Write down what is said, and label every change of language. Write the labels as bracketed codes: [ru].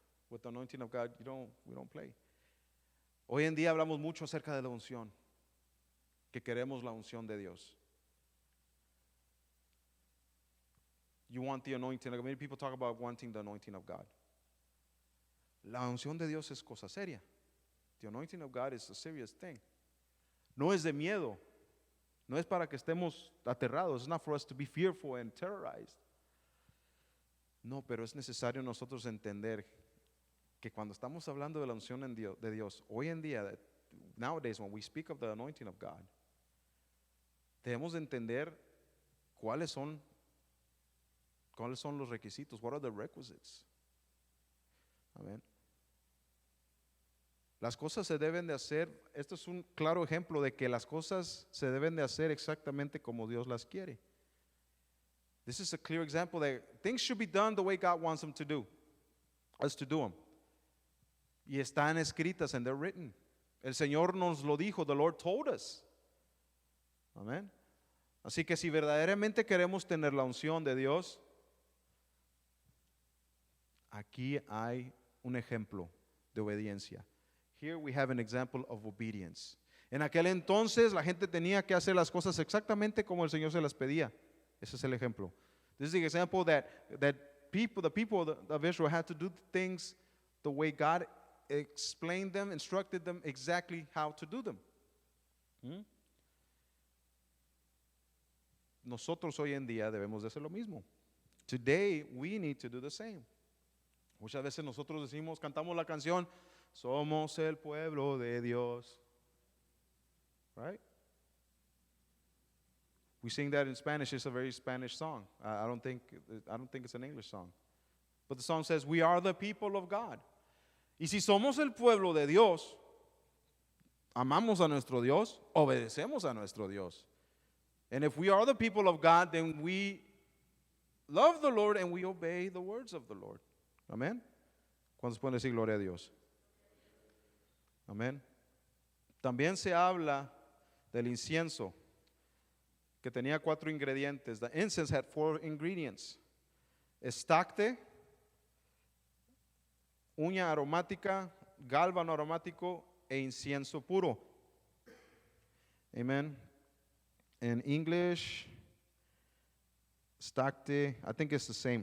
[en] With the anointing of God, we don't play. [es] Hoy en día hablamos mucho acerca de la unción, que queremos la unción de Dios. [en] You want the anointing. Many people talk about wanting the anointing of God. [es] La unción de Dios es cosa seria. [en] The anointing of God is a serious thing. [es] No es de miedo. No es para que estemos aterrados. [en] It's not for us to be fearful and terrorized. [es] No, pero es necesario nosotros entender que cuando estamos hablando de la unción de Dios, hoy en día, [en] nowadays when we speak of the anointing of God, [es] debemos de entender cuáles son los requisitos. [en] What are the requisites? Amén. [es] Las cosas se deben de hacer, esto es un claro ejemplo de que las cosas se deben de hacer exactamente como Dios las quiere. [en] This is a clear example that things should be done the way God wants them to do, us to do them. [es] Y están escritas [en] and they're written. [es] El Señor nos lo dijo, [en] the Lord told us. [es] Amén. Así que si verdaderamente queremos tener la unción de Dios, aquí hay un ejemplo de obediencia. [en] Here we have an example of obedience. [es] En aquel entonces la gente tenía que hacer las cosas exactamente como el Señor se las pedía. Ese es el ejemplo. [en] This is the example that the people of Israel had to do things the way God explained them, instructed them exactly how to do them. [es] Nosotros hoy en día debemos de hacer lo mismo. [en] Today we need to do the same. [es] Muchas veces nosotros decimos, cantamos la canción, somos el pueblo de Dios. [en] Right? We sing that in Spanish. It's a very Spanish song. I don't think it's an English song. But the song says, we are the people of God. [es] Y si somos el pueblo de Dios, amamos a nuestro Dios, obedecemos a nuestro Dios. [en] And if we are the people of God, then we love the Lord and we obey the words of the Lord. Amén. [es] ¿Cuántos pueden decir gloria a Dios? Amén. También se habla del incienso, que tenía 4 ingredientes. [en] The incense had 4 ingredients. [es] Estacte, uña aromática, gálbano aromático e incienso puro. Amen. [en] In English, stacte, I think it's the same.